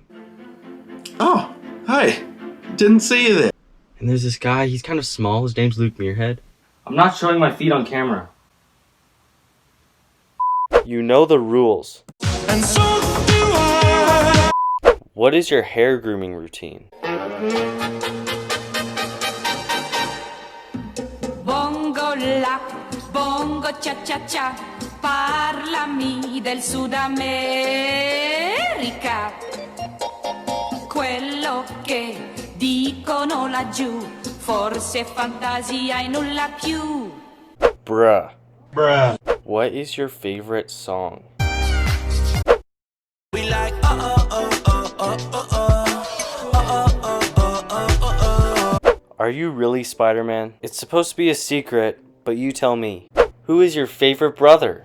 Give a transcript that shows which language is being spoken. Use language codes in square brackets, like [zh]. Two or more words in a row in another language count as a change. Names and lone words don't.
[en] Oh, hi. Didn't see you there. And there's this guy, he's kind of small, his name's Luke Muirhead. I'm not showing my feet on camera. You know the rules. And so do I. What is your hair grooming routine? [it] Bongo la, bongo cha cha cha, parlami del Sud America. Quello che dicono laggiù, forse fantasia e nulla più. [en] Bruh. What is your favorite song? We like Are you really Spider-Man? It's supposed to be a secret, but you tell me. Who is your favorite brother?